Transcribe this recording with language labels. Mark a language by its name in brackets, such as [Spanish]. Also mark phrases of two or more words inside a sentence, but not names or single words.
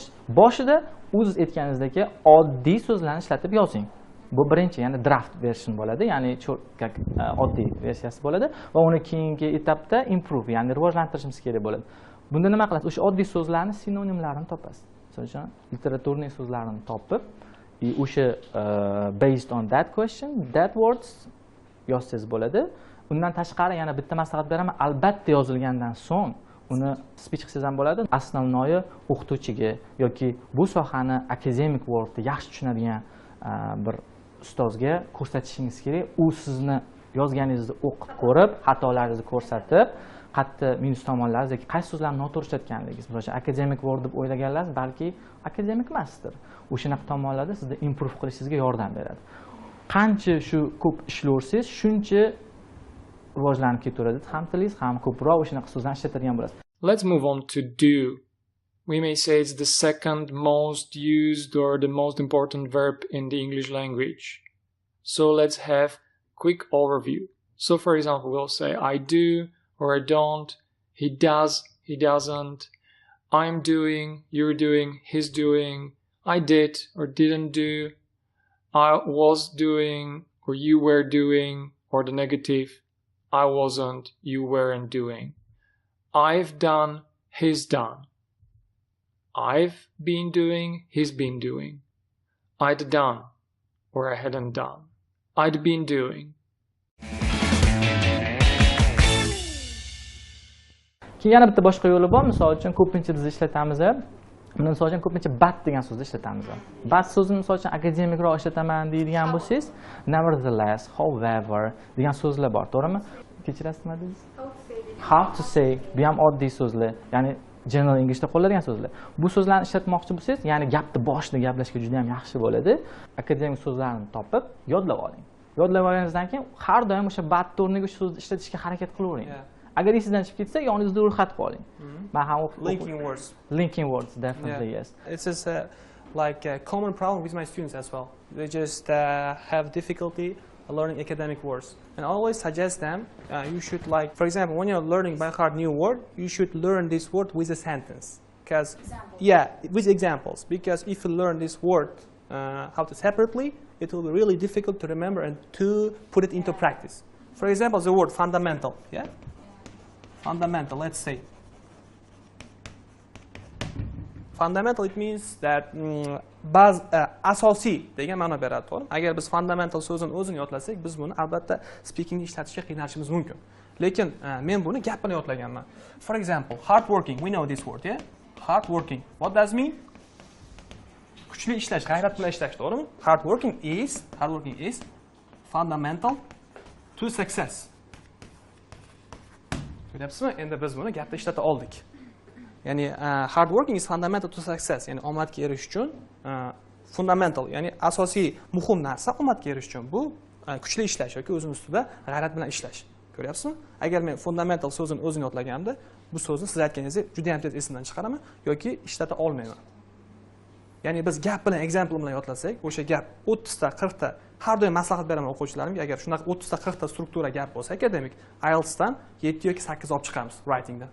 [Uzbek] Boshida o'zingiz aytganingizdek oddiy so'zlarni ishlatib yozing. Bu birinchi, ya'ni [English] draft version [Uzbek] bo'ladi, ya'ni oddiy versiyasi bo'ladi va uni keyingi etapda improve, ya'ni rivojlantirishimiz kerak bo'ladi. Bunda nima qilasiz? O'sha oddiy so'zlarni sinonimlarini topasiz. Misol uchun literaturniy so'zlarini topib, o'sha [English] based on that question, that words [Uzbek] yozsangiz bo'ladi. Undan tashqari yana bitta maslahat beraman, albatta yozilgandan so'ng uni speech qilsangiz ham bo'ladi. Основное o'qituvchiga yoki bu sohani akademik worldda yaxshi tushunadigan bir ustozga ko'rsatishingiz kerak. U sizni yozganingizni o'qib ko'rib, xatolaringizni ko'rsatib, qayerda minus tomonlaringiz yoki qaysi so'zlarni noto'g'ri ishlatganligingiz, masalan, akademik word deb o'ylaganlaringiz balki akademik emasdir. O'shanaqa tomonlarda sizni improve qilishingizga yordam beradi. Qancha shu ko'p ishlaversangiz, shuncha rivojlanib ketaveradi ham tilingiz, ham ko'proq o'shanaqa so'zlarni ishlatadigan bo'lasiz. [English] Let's move on to do. We may say it's the second most used or the most important verb in the English language. So let's have a quick overview. So for example, we'll say I do or I don't, he does, he doesn't, I'm doing, you're doing, he's doing, I did or didn't do, I was doing or you were doing, or the negative, I wasn't, you weren't doing. I've done, he's done. I've been doing, he's been doing. I'd done, or I hadn't done. I'd been doing. [Uzbek] Keyin yana bitta boshqa yo'li bor. Misol uchun ko'pincha biz ishlatamiz. Buni misol uchun ko'pincha but degan so'zni ishlatamiz. But so'zini misol uchun akademikroq ishlataman deydigan bo'lsangiz, [English] nevertheless, however [Uzbek] degan so'zlar bor, to'g'rimi? Kechirasizmi dedingiz? [English] How to say. [Uzbek] Bu ham oddiy so'zlar. Ya'ni [English] general Englishda [Uzbek] qo'llanadigan so'zlar. Bu so'zlarni ishlatmoqchi bo'lsangiz, ya'ni gapni boshida gaplashga juda ham yaxshi bo'ladi. Akademik so'zlarni topib, yodlab oling. Yodlab olganingizdan keyin har doim o'sha bad o'rniga o'sha so'zni ishlatishga harakat qilavering. Agar esingizdan chiqib ketsa, yoningizda ro'yxatga oling. Men ham [English] Linking words. Linking words, definitely, yes. This is like a common problem with my students as well. They just have difficulty learning academic words. And I always suggest them, you should like, for example, when you're learning by heart new word, you should learn this word with a sentence. Because, yeah, with examples. Because if you learn this word how to separately, it will be really difficult to remember and to put it into practice. For example, the word fundamental, yeah? Fundamental, let's say. Fundamental, it means that [Uzbek] asosiy degan ma'no beradi, to'g'ri? Agar biz fundamental so'zini o'zini yodlasak, biz buni albatta speakingda ishlatishga qiynalishimiz mumkin. Lekin men buni gap bilan yodlaganman. [English] For example, hard working, we know this word, yeah? Hard working. What does it mean? [Uzbek] Kuchli ishlash, g'ayrat bilan ishlash, to'g'rimi? [English] Hard working is fundamental to success. [Uzbek] Ko'ryapsizmi? Endi biz buni gapda ishlata oldik. Ya'ni [English] hard working is fundamental to success. [Uzbek] Ya'ni omadga erishish uchun fundamental, ya'ni asosiy muhim narsa omadga erishish uchun bu kuchli ishlash yoki o'zing ustida g'ayrat bilan ishlash. Ko'ryapsizmi? Agar men fundamental so'zini o'zini yodlaganimda, bu so'zni siz aytganingizni juda ham tez esimdan chiqaraman yoki ishlata olmayman. Ya'ni biz gap bilan example bilan yodlasak, o'sha gap 30 ta, 40 ta har doim maslahat beraman o'quvchilarimga, agar shunaqa 30 ta, 40 ta struktura gap bo'lsa, akademik IELTS dan 7 yoki 8 olib chiqamiz writingda.